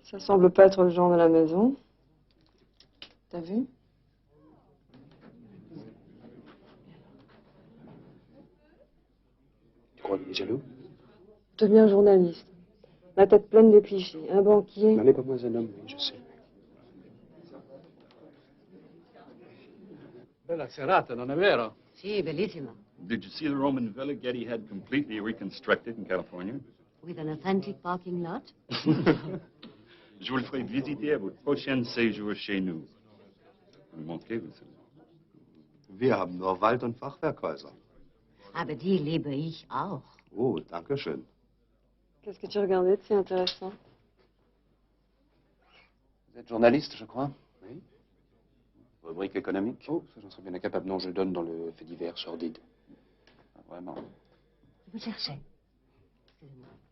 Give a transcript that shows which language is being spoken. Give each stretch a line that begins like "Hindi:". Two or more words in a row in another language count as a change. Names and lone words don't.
French: Ça semble pas être le genre de la maison. T'as vu? Tu crois qu'il est jaloux? Deviens journaliste. La tête pleine de clichés. Un banquier. Il n'en est pas moins un homme, oui, je sais.
Italian: Bella serata, non è vero? Sì, bellissima.
English: Did you see the Roman villa Getty had completely reconstructed in California? With an authentic parking lot.
French: Je vous le ferai visiter à votre prochain séjour chez nous. Vous montrez, vous savez.
German: Wir haben nur Wald- und Fachwerkhäuser. Aber die liebe ich auch. Oh, danke schön.
French: Qu'est-ce que tu regardais de si intéressant? Vous êtes journaliste, je crois? Oui. Rubrique économique. Oh, ça j'en serais bien incapable. Non, je donne dans le fait divers sordide. Ah, vraiment. Je vous cherchais. Excusez-moi.